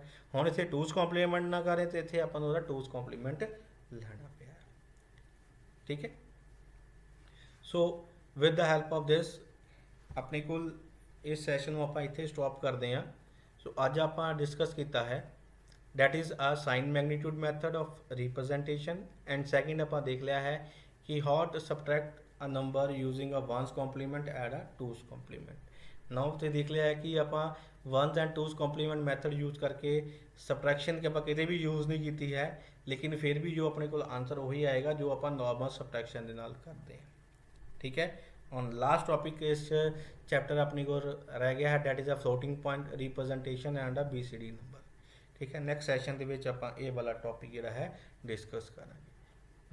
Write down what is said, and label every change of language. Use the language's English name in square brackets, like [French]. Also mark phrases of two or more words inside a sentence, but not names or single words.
[Punjabi] ਹੁਣ ਇੱਥੇ 2's ਕੰਪਲੀਮੈਂਟ ਨਾ ਕਰੇ ਤੇ ਇੱਥੇ ਆਪਾਂ ਨੂੰ ਉਹਦਾ 2's ਕੰਪਲੀਮੈਂਟ ਲੈਣਾ ਪਿਆ, ਠੀਕ ਹੈ। [English] so with the help of this [Punjabi] ਆਪਣੇ ਕੋਲ ਇਸ ਸੈਸ਼ਨ ਨੂੰ ਆਪਾਂ ਇੱਥੇ ਸਟਾਪ ਕਰਦੇ ਹਾਂ। ਸੋ ਅੱਜ ਆਪਾਂ ਡਿਸਕਸ ਕੀਤਾ ਹੈ [English] that is a sign magnitude method of representation, and second [Punjabi] ਆਪਾਂ ਦੇਖ ਲਿਆ ਹੈ ਕਿ [English] how to subtract a number using a ones complement and a twos complement। [Punjabi] now ਤੇ ਦੇਖ ਲਿਆ ਹੈ ਕਿ ਆਪਾਂ [English] ones and twos complement method [Hindi] यूज करके [Punjabi] subtraction के ਆਪਾਂ ਕਿਤੇ ਵੀ [Hindi] यूज नहीं [Punjabi] ਕੀਤੀ ਹੈ, ਲੇਕਿਨ ਫਿਰ ਵੀ ਜੋ ਆਪਣੇ ਕੋਲ ਆਨਸਰ ਉਹੀ ਆਏਗਾ ਜੋ ਆਪਾਂ [English] normal subtraction [Punjabi] ਦੇ ਨਾਲ ਕਰਦੇ ਹਾਂ। ਠੀਕ ਹੈ। ਹੁਣ [English] last topic [Punjabi] ਇਸ ਚੈਪਟਰ ਆਪਣੀ ਕੋਲ ਰਹਿ ਗਿਆ ਹੈ, [English] that is a floating point representation and a BCD number. [Punjabi] ਠੀਕ ਹੈ, [English] next session [Punjabi] ਦੇ ਵਿੱਚ ਆਪਾਂ ਇਹ ਵਾਲਾ ਟੌਪਿਕ ਜਿਹੜਾ ਹੈ ਡਿਸਕਸ ਕਰਾਂਗੇ।